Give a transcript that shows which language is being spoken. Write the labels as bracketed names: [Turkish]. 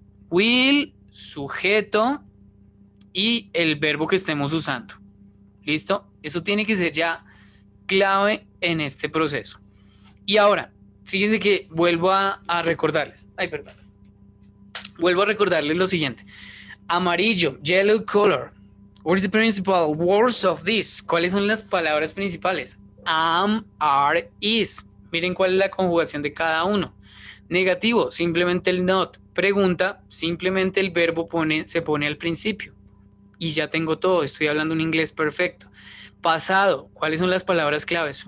[Spanish] Will, sujeto y el verbo que estemos usando. ¿Listo? Eso tiene que ser ya clave en este proceso. Y ahora, fíjense que vuelvo a recordarles. Vuelvo a recordarles lo siguiente. [English] Amarillo, yellow color. What is the principal words of this? [Spanish] ¿Cuáles son las palabras principales? Am, are, is. Miren cuál es la conjugación de cada uno. Negativo, simplemente el not. Pregunta, simplemente el verbo se pone al principio. y ya tengo todo, estoy hablando un inglés perfecto. Pasado, ¿cuáles son las palabras claves?